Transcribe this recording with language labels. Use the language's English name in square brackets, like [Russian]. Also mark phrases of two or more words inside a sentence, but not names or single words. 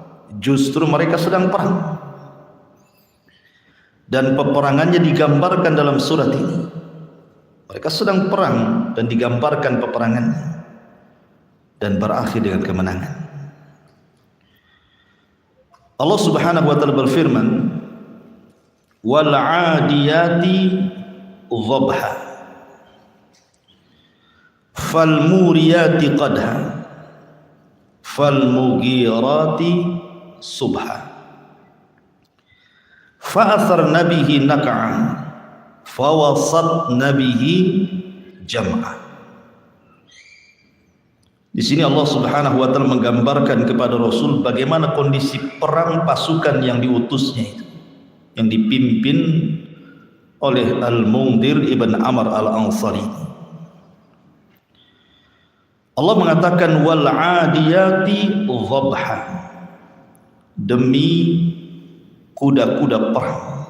[Indonesian] Justru mereka sedang perang. Dan peperangannya digambarkan dalam surat ini. Mereka sedang perang dan digambarkan peperangannya, dan berakhir dengan kemenangan. Allah [Arabic] سبحانه وتعالى [Indonesian] berfirman, [Arabic] وَالْعَادِيَاتِ ضَبْحًا فَالْمُورِيَاتِ قَدْحًا فَالْمُغِيرَاتِ صُبْحًا فَأَثَرْنَ بِهِ نَقْعًا فَوَسَطْنَ بِهِ جَمْعًا. [Indonesian] Di sini Allah [Arabic] سبحانه وتعالى [Indonesian] menggambarkan kepada Rasul bagaimana kondisi perang pasukan yang diutusnya itu, yang dipimpin oleh Al-Mundhir ibn Amr Al-Ansari. Allah mengatakan [Arabic] وَالْعَادِيَاتِ ضَبْحًا, [Indonesian] demi kuda-kuda perang.